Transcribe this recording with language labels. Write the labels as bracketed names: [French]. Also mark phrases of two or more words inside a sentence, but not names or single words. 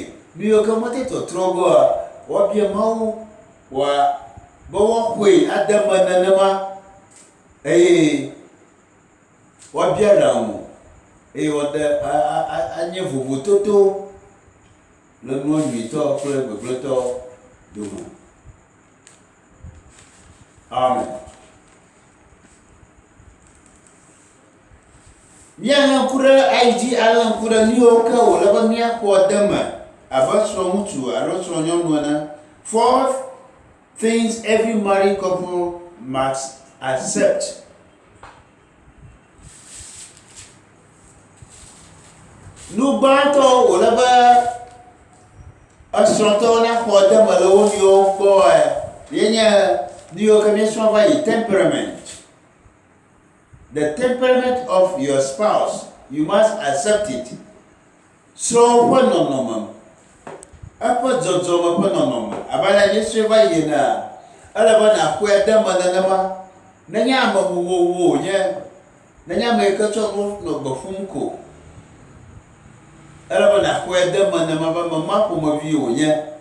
[Ewe] Nu yiwo ke mete trɔtrɔ goa, woabia Mawu be woaxɔe ade me nenema eye woabia ɖaŋu eye woade anye vovototo le nuo nyuitɔ kple gbegblẽtɔ dome. Amen. Míalé ŋku ɖe ayidzi alé ŋku ɖe nu yiwo ke wòle be míaxɔ de me abe srɔ̃ŋutsu alo srɔ̃nyɔnu ene. [English] 4 things every married couple must accept. [Ewe] Nu gbãtɔ wòle be esrɔ̃tɔwo naxɔ de me le wo nɔewo gbɔ yenye nu yiwo ke míesrɔ̃ va yi temperament. [English] The temperament of your spouse, you must accept it. [Ewe] Srɔ̃ ƒe nɔnɔme, eƒe dzɔdzɔme ƒe nɔnɔme, abala míesrɔ̃ va yi na ele be naxɔe de me nenema. Nenye ame vovovo wònye, nenye ame yi ke tsɔ nu nɔ gbe ƒum ko. Ele be naxɔe de me nenema be mema ƒomevi wònye.